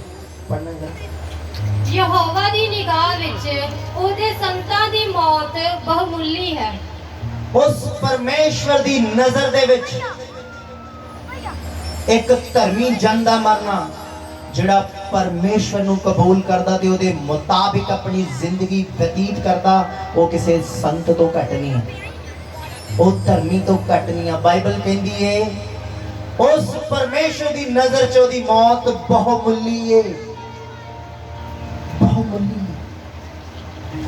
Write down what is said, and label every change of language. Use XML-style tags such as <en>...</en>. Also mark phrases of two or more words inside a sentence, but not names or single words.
<pa>ਪੜ੍ਹਨਾ ਯਹੋਵਾ ਦੀ ਨਿਗਾਹ ਵਿੱਚ ਉਹਦੇ ਸੰਤਾਂ ਦੀ ਮੌਤ ਬਹੁਮੁੱਲੀ ਹੈ। ਉਸ ਪਰਮੇਸ਼ਵਰ ਦੀ ਨਜ਼ਰ ਦੇ ਵਿੱਚ ਇੱਕ ਧਰਮੀ ਜਨ ਦਾ ਮਰਨਾ, ਜਿਹੜਾ ਪਰਮੇਸ਼ਵਰ ਨੂੰ ਕਬੂਲ ਕਰਦਾ ਤੇ ਉਹਦੇ ਮੁਤਾਬਿਕ ਅਪਣੀ ਜ਼ਿੰਦਗੀ ਵਿਅਤੀਤ ਕਰਦਾ, ਵੋ ਕਿਸੀ ਸੰਤ ਤੋਂ ਘੱਟ ਨਹੀਂ ਹੈ, ਵੋ ਧਰਮੀ ਤੋਂ ਘੱਟ ਨਹੀਂ ਹੈ।</pa> <hi>बाइबल कहती है उस परमेश्वर की नजर</hi> <pa>ਚ ਉਹਦੀ ਮੌਤ ਬਹੁਮੁੱਲੀ ਹੈ, ਬਹੁਮੁੱਲੀ ਹੈ।</pa>